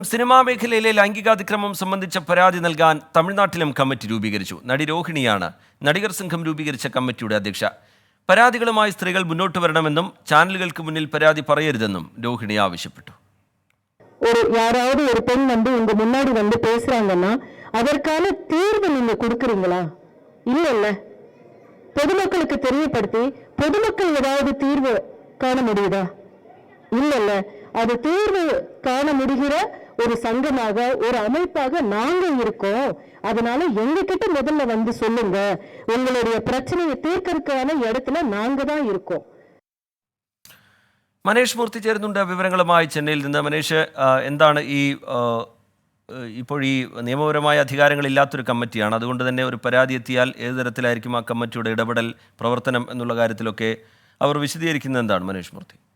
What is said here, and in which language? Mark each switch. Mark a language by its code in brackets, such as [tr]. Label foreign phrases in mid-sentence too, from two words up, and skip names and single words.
[ml] സിനിമാ മേഖലയിലെ ലൈംഗികാതിക്രമം സംബന്ധിച്ച പരാതി നൽകാൻ തമിഴ്നാട്ടിലും കമ്മിറ്റി രൂപീകരിച്ചു. നടി രോഹിണിയാണ് നടികർ സംഘം രൂപീകരിച്ച കമ്മിറ്റിയുടെ അധ്യക്ഷ. പരാതികളുമായി സ്ത്രീകൾ മുന്നോട്ട് വരണമെന്നും ചാനലുകൾക്ക് മുന്നിൽ പരാതി പറയരുതെന്നും രോഹിണി ആവശ്യപ്പെട്ടു. [ta] யாராவது ஒரு பெண் உங்க முன்னாடி பேசுறாங்கன்னா அதற்கான தீர்வு நீங்க கொடுக்கறீங்களா? இல்ல பொதுமக்களுக்கு தெரியப்படுத்தி பொதுமக்கள் ஏதாவது தீர்வு காண முடியுதா? இல்ல அது தீர்வு காண முடிகிற ஒரு சங்கமாக ஒரு அமைப்பாக நாங்க இருக்கோம். அதனால எங்க கிட்ட முதல்ல சொல்லுங்க, உங்களுடைய பிரச்சனையை தீர்க்கறதுக்கான இடத்துல நாங்க தான் இருக்கோம். [ml] മനേഷ് മൂർത്തി ചേരുന്നുണ്ട് വിവരങ്ങളുമായി ചെന്നൈയിൽ നിന്ന്. മനേഷ്, എന്താണ് ഇപ്പോൾ ഈ നിയമപരമായ അധികാരങ്ങളില്ലാത്തൊരു കമ്മിറ്റിയാണ്, അതുകൊണ്ട് തന്നെ ഒരു പരാതി എത്തിയാൽ ഏത് തരത്തിലായിരിക്കും ആ കമ്മിറ്റിയുടെ ഇടപെടൽ, പ്രവർത്തനം എന്നുള്ള കാര്യത്തിലൊക്കെ അവർ വിശദീകരിക്കുന്നത് എന്താണ് മനേഷ് മൂർത്തി?